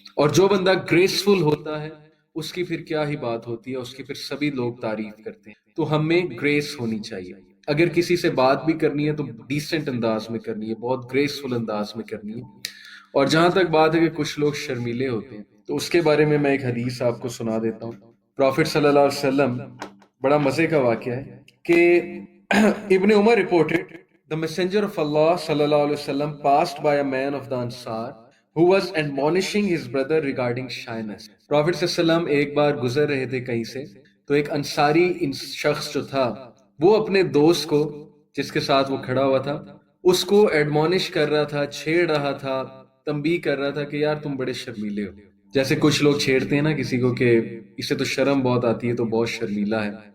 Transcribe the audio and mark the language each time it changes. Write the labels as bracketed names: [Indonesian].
[Urdu] اور جو بندہ گریسفل ہوتا ہے اس کی پھر کیا ہی بات ہوتی ہے، اس کی پھر سبھی لوگ تعریف کرتے ہیں. تو ہمیں گریس ہونی چاہیے. اگر کسی سے بات بھی کرنی ہے تو ڈیسنٹ انداز میں کرنی ہے، بہت گریسفل انداز میں کرنی ہے. اور جہاں تک بات ہے کہ کچھ لوگ شرمیلے ہوتے ہیں، تو اس کے بارے میں ایک حدیث آپ کو سنا دیتا ہوں. [English] prophet صلی اللہ علیہ وسلم، [Urdu] بڑا مزے کا واقعہ ہے کہ [English] Ibn Umar reported the messenger of Allah sallallahu alaihi wasallam passed by a man of the Ansar who was admonishing his brother regarding shyness. [Urdu] Profit صلی اللہ علیہ وسلم ایک بار گزر رہے تھے کہیں سے، تو ایک انصاری شخص جو تھا وہ اپنے دوست کو جس کے ساتھ وہ کھڑا ہوا تھا اس کو ایڈمونش کر رہا تھا، چھیڑ رہا تھا، تنبیہ کر رہا تھا کہ یار تم بڑے شرمیلے ہو. جیسے کچھ لوگ چھیڑتے ہیں نا کسی کو کہ اسے تو شرم بہت آتی ہے، تو بہت شرمیلا ہے.